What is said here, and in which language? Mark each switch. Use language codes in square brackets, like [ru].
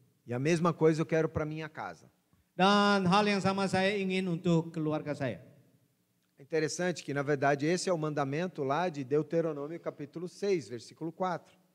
[pt] E a mesma coisa eu quero para minha casa. [id] Dan hal yang sama saya ingin untuk keluarga saya. [pt] É interessante que, na verdade, esse é o mandamento lá de Deuteronômio capítulo 6, versículo 4.